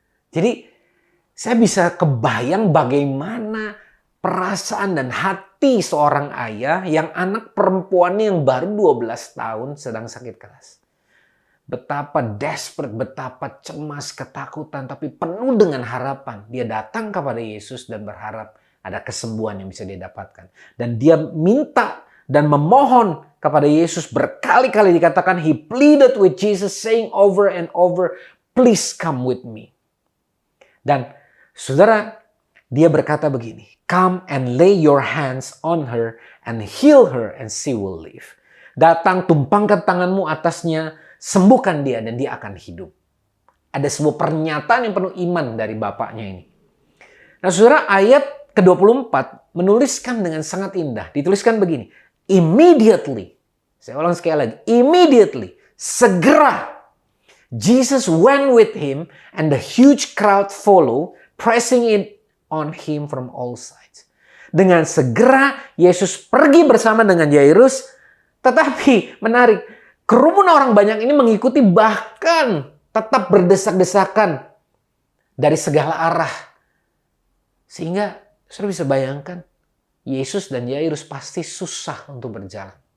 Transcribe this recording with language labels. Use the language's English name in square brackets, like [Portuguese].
[Indonesian] Jadi saya bisa kebayang bagaimana perasaan dan hati seorang ayah yang anak perempuannya yang baru 12 tahun sedang sakit keras. Betapa desperate, betapa cemas, ketakutan, tapi penuh dengan harapan. Dia datang kepada Yesus dan berharap ada kesembuhan yang bisa dia dapatkan. Dan dia minta dan memohon kepada Yesus berkali-kali, dikatakan [English] he pleaded with Jesus saying over and over, please come with me. [Indonesian] Dan saudara, dia berkata begini, [English] come and lay your hands on her and heal her and she will live. [Indonesian] Datang, tumpangkan tanganmu atasnya, sembuhkan dia dan dia akan hidup. Ada sebuah pernyataan yang penuh iman dari bapaknya ini. Nah, saudara, ayat ke-24 menuliskan dengan sangat indah. Dituliskan begini, [English] immediately, [Indonesian] saya ulang sekali lagi, [English] immediately, [Indonesian] segera, [English] Jesus went with him and the huge crowd follow, pressing it on him from all sides. [Indonesian] Dengan segera Yesus pergi bersama dengan Yairus, tetapi menarik, kerumunan orang banyak ini mengikuti, bahkan tetap berdesak-desakan dari segala arah. Sehingga saudara bisa bayangkan, Yesus dan Yairus pasti susah untuk berjalan.